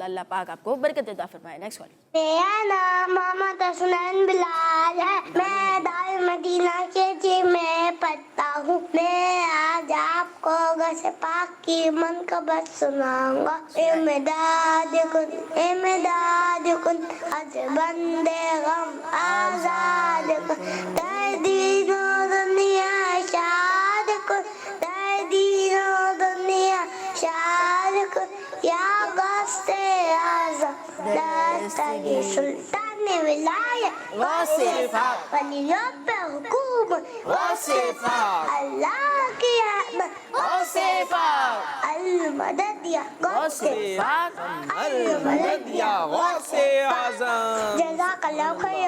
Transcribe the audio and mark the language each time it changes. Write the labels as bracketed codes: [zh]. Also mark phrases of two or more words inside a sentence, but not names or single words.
[ur] اللہ پاک آپ کو برکت عطا فرمائے. نیکسٹ والی. میرا نام محمد حسنین بلال ہے، میں دار مدینہ کے جی میں پڑھتا ہوں. میں آج آپ کو غوث پاک کی منقبت سناؤں گا. [fa] امداد کن از بندے غم آزاد کن، در دین و دنیا شاد کن، در دین و دنیا شاد کن یا غوث اعظم دستگی سلطان ولایت [ur] غوث پاک ولیوں پہ حکومت غوث پاک اللہ کی رحمت غوث پاک المدد یا غوث پاک المدد یا غوث اعظم. [ar] جزاک اللہ خیر.